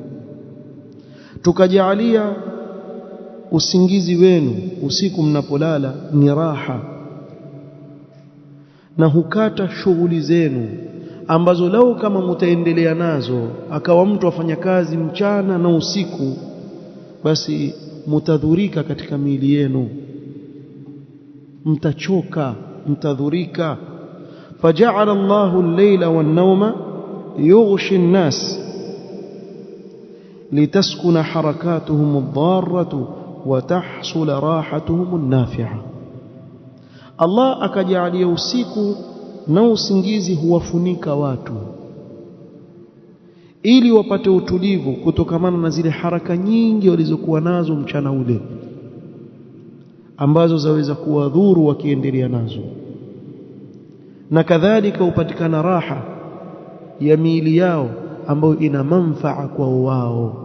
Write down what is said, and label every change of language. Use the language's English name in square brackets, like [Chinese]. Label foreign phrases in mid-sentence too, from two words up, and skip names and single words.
[Swahili] tukajalia usingizi wenu usiku mnapolala ni raha na hukata shughuli zenu ambazo lau kama mtaendelea nazo, akawa mtu afanya kazi mchana na usiku, basi mtadhurika katika miili yenu, mtachoka, mtadhurika. [Arabic] فجعل الله الليل والنوم يغشى الناس لتسكن حركاتهم الضارة وتحصل راحتهم النافعة. [Swahili] Allah akajalia usiku na usingizi huwafunika watu ili wapate utulivu kutokamana na zile haraka nyingi walizokuwa nazo mchana ule, ambazo zaweza kuwadhuru wakiendelea nazo, na kadhalika upatikana raha ya miili yao ambayo ina manfaa kwa wao.